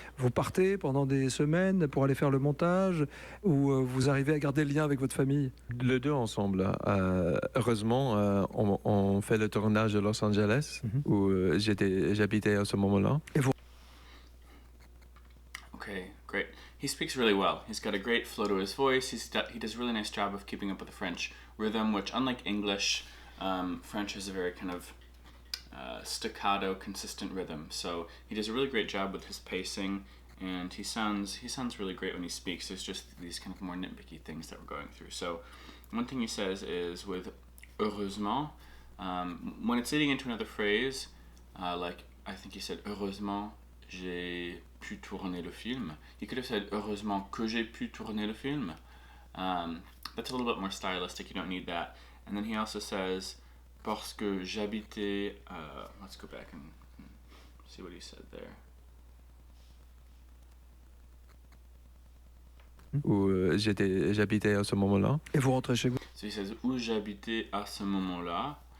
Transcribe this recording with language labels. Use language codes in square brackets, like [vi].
[fr] Vous partez pendant des semaines pour aller faire le montage ou vous arrivez à garder le lien avec votre famille? Les deux ensemble. Heureusement, on fait le tournage à Los Angeles où j'habitais à ce moment-là. Et vous... [en] Okay, great. He speaks really well. He's got a great flow to his voice. He does a really nice job of keeping up with the French rhythm, which, unlike English, French has a very kind of staccato, consistent rhythm. So he does a really great job with his pacing, and he sounds really great when he speaks. There's just these kind of more nitpicky things that we're going through. So one thing he says is with heureusement, when it's leading into another phrase, like I think he said [fr] heureusement j'ai pu tourner le film. [en] He could have said [fr] heureusement que j'ai pu tourner le film. [en] That's a little bit more stylistic, you don't need that. And then he also says [fr] parce que j'habitais, [en] let's go back and see what he said there. [fr] Où j'habitais à ce moment-là. Et vous rentrez chez vous? [en] So he says [fr] où j'habitais à ce moment-là.